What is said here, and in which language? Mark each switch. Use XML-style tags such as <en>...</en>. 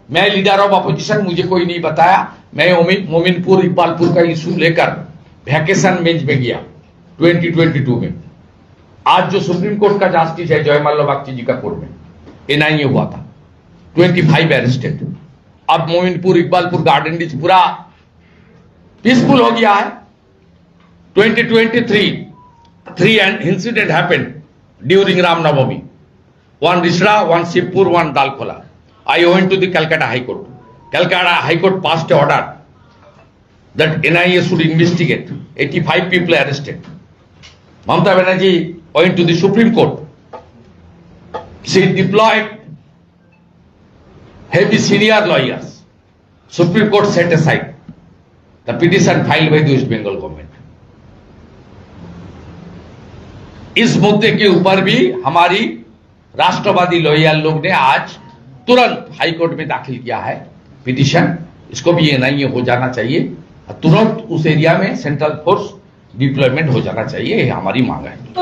<hi>मैं leader of opposition, मुझे कोई नहीं बताया। मैं मोमिनपुर इकबालपुर का इशू लेकर वैकेशन बेंच में गया 2022 में। आज जो सुप्रीम कोर्ट का जस्टिस है जयमाल्या बागची जी का कोर्ट में एनआईए हुआ था, 25 अरेस्टेड। अब मोमिनपुर इकबालपुर गार्डन डिच पूरा पीसफुल हो गया है।</hi> <en>2023 3 incident happened during Ramnavami. One Risra, one Shivpur, one Dalkola. I went to the Calcutta High Court. Calcutta High Court passed an order that NIA should investigate. 85 people arrested. Mamata Banerjee went to the Supreme Court. She deployed heavy senior lawyers. Supreme Court set aside the petition filed by the West Bengal government.</en> <hi>इस मुद्दे के ऊपर भी हमारी राष्ट्रवादी lawyer लोग ने आज तुरंत हाई कोर्ट में दाखिल किया है पिटीशन। इसको भी एनआईए हो जाना चाहिए, तुरंत उस एरिया में सेंट्रल फोर्स डिप्लॉयमेंट हो जाना चाहिए, ये हमारी मांग है।</hi>